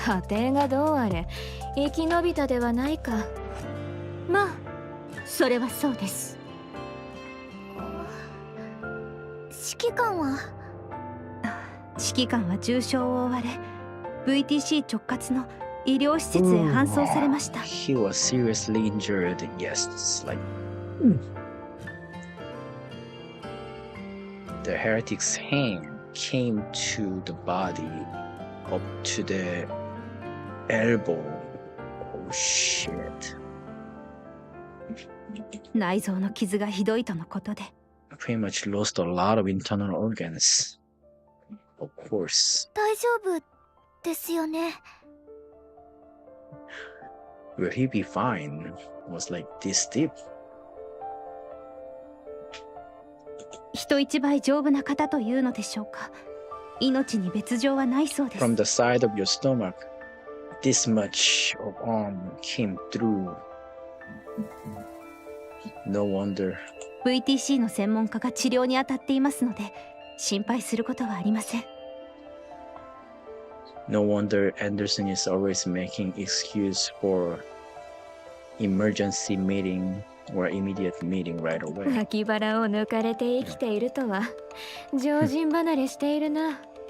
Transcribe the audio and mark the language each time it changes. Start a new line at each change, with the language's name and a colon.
Japanese: 家庭がどうあれ生き延びたではないか。まあそれはそうです。指揮官は？指揮官は重傷を負われ VTC 直轄の医療施設へ搬送されました。
English: He was seriously injured. Yes, it's like the heretic's hand came to the body up to the elbow. Oh shit.
Japanese: 内臓の傷がひどいとのことで。
English: Pretty much lost a lot of internal organs. Of course.
Japanese: 大丈夫ですよね。
English: Will he be fine? Was like this deep.
Japanese: 人一倍丈夫な方というのでしょうか。命に別状はないそうです。
English: From the side of your stomach, this much of arm came through. No wonder.
Japanese: VTC の専門家が治療に当たっていますので心配することはありません。
English: No wonder Anderson is always making excuse for emergency meeting or immediate meeting right away.
Japanese: 脇腹を抜かれて生きているとは常人離れしているな。